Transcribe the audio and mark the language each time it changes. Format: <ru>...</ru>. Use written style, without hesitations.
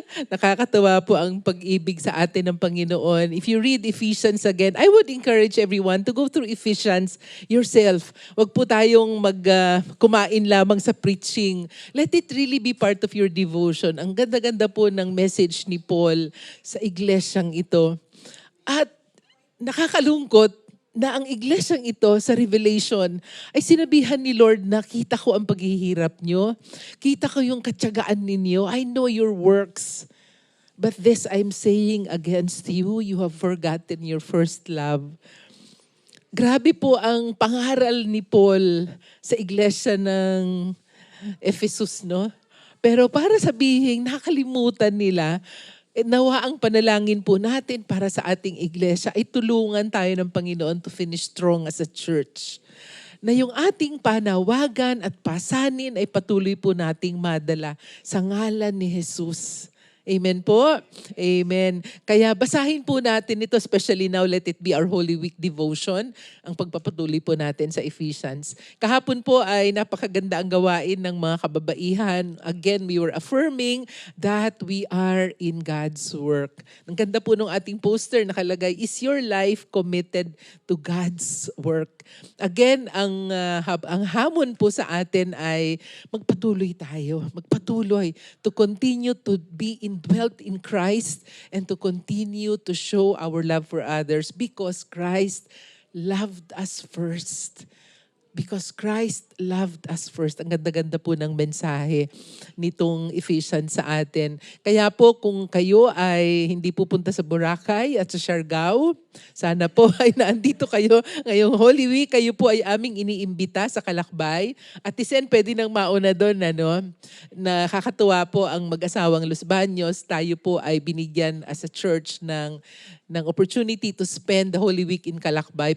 <tl>Nakakatawa po ang pag-ibig sa atin ng Panginoon.</tl> <en>If you read Ephesians again, I would encourage everyone to go through Ephesians yourself.</en> <tl>Huwag po tayong kumain lamang sa preaching.</tl> <en>Let it really be part of your devotion.</en> <tl>Ang ganda-ganda po ng message ni Paul sa iglesyang ito. At nakakalungkot na ang iglesyang ito sa Revelation ay sinabihan ni Lord na kita ko ang paghihirap nyo. Kita ko yung katyagaan ninyo.</tl> <en>I know your works. But this I'm saying against you, you have forgotten your first love.</en> <tl>Grabe po ang pangaral ni Paul sa iglesia ng Ephesus, no? Pero para sabihin, nakalimutan nila, nawa ang panalangin po natin para sa ating iglesia ay tulungan tayo ng Panginoon</tl> <en>to finish strong as a church.</en> <tl>Na yung ating panawagan at pasanin ay patuloy po nating madala sa ngalan ni Jesus. Amen po. Amen. Kaya basahin po natin ito,</tl> <en>especially now, let it be our Holy Week devotion,</en> <tl>ang pagpapatuloy po natin sa Ephesians. Kahapon po ay napakaganda ang gawain ng mga kababaihan.</tl> <en>Again, we were affirming that we are in God's work.</en> <tl>Ang ganda po ng ating poster, nakalagay,</tl> <en>is your life committed to God's work?</en> <tl>Again, ang hamon po sa atin ay magpatuloy tayo.</tl> <en>Magpatuloy to continue to be indwelt in Christ and to continue to show our love for others because Christ loved us first. Because Christ loved us first.</en> <tl>Ang ganda-ganda po ng mensahe nitong Ephesians sa atin. Kaya po kung kayo ay hindi pupunta sa Boracay at sa Siargao, sana po ay naandito kayo ngayong Holy Week. Kayo po ay aming iniimbita sa Kalakbay. At Isen, pwede nang mauna doon, nakakatuwa po ang mag-asawang Los Baños. Tayo po ay binigyan as a church ng</tl> <en>opportunity to spend the Holy Week</en> <tl>in Kalakbay.</tl>